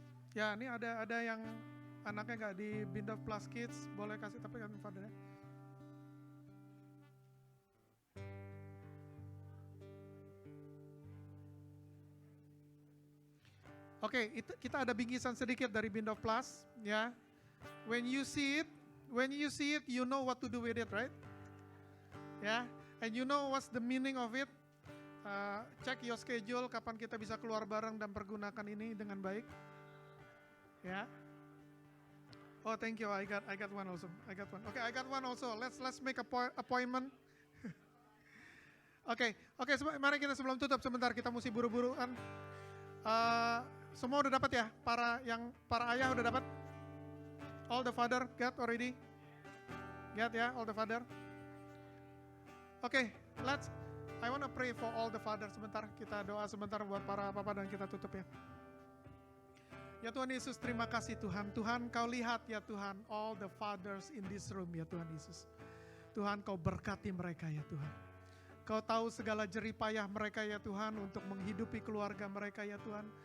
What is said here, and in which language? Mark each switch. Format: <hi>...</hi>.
<id>Ya ini ada yang anaknya nggak di Bindov Plus Kids, boleh kasih tapi kan father ya. Oke, itu kita ada bingkisan sedikit dari Bindov Plus ya.</id> <en>When you see it, you know what to do with it, right? Ya, and you know what's the meaning of it.</en> <id>Cek</id> <en>your schedule</en> <id>kapan kita bisa keluar bareng dan pergunakan ini dengan baik.</id> <en>Ya. Oh, thank you. I got one also. Okay, I got one also. Let's make appointment.</en> <id>Oke, mari kita sebelum tutup sebentar kita mesti buru-buru kan. Semua udah dapat ya? Para ayah udah dapat?</id> <en>All the father get already? Get ya, all the father. Oke, I want to pray for all the father sebentar.</en> <id>Kita doa sebentar buat para papa dan kita tutup ya. Ya Tuhan Yesus, terima kasih Tuhan. Tuhan Kau lihat ya Tuhan,</id> <en>all the fathers in this room</en> <id>ya Tuhan Yesus. Tuhan Kau berkati mereka ya Tuhan. Kau tahu segala jeripayah mereka ya Tuhan untuk menghidupi keluarga mereka ya Tuhan.</id>